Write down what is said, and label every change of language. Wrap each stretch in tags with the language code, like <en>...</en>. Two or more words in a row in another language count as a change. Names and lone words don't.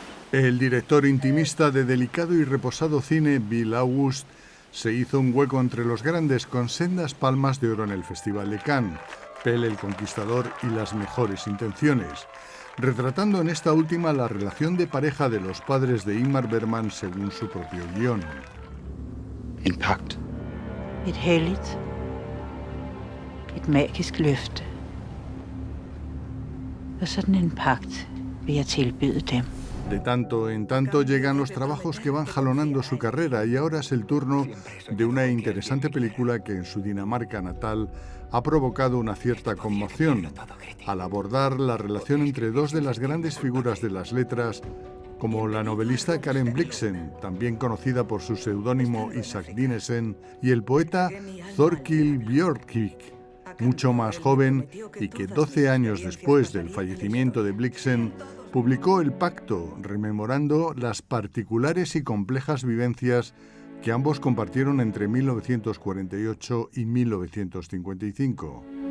<es>El director intimista de delicado y reposado cine, Bill August, se hizo un hueco entre los grandes con sendas palmas de oro en el Festival de Cannes, Pelle el Conquistador y Las mejores intenciones, retratando en esta última la relación de pareja de los padres de Ingmar Bergman según su propio guión.</es> <da>En pagt. Et helligt. Et magisk løfte. Og sådan en pagt vil jeg tilbyde dem.</da> <es>De tanto en tanto llegan los trabajos que van jalonando su carrera y ahora es el turno de una interesante película que en su Dinamarca natal ha provocado una cierta conmoción al abordar la relación entre dos de las grandes figuras de las letras, como la novelista Karen Blixen, también conocida por su seudónimo Isak Dinesen, y el poeta Thorkild Bjørkvik, mucho más joven y que 12 años después del fallecimiento de Blixen publicó El Pacto, rememorando las particulares y complejas vivencias que ambos compartieron entre 1948 y 1955.</es>